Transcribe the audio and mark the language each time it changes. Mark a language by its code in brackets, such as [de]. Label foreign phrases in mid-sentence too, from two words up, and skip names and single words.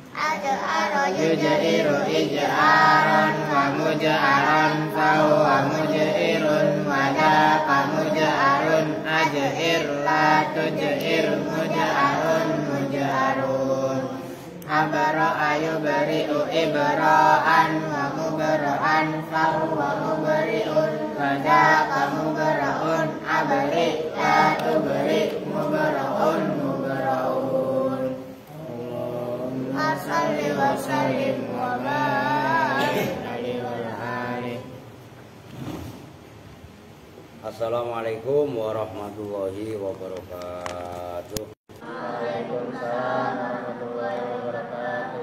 [ar] يجير إجارا ومجارا فهو مجير وذاك مجار أجر لا تجر مجار مجار. بارأ يبارئ إبراء ومبارأ فهو مبارئ وذاك مبارأ أبرئ لا تبرئ مبارأ مبارأ. اللهم صل وسلم وبارك عليه وعلى آله. السلام عليكم ورحمة الله وبركاته. وعليكم السلام ورحمة الله وبركاته.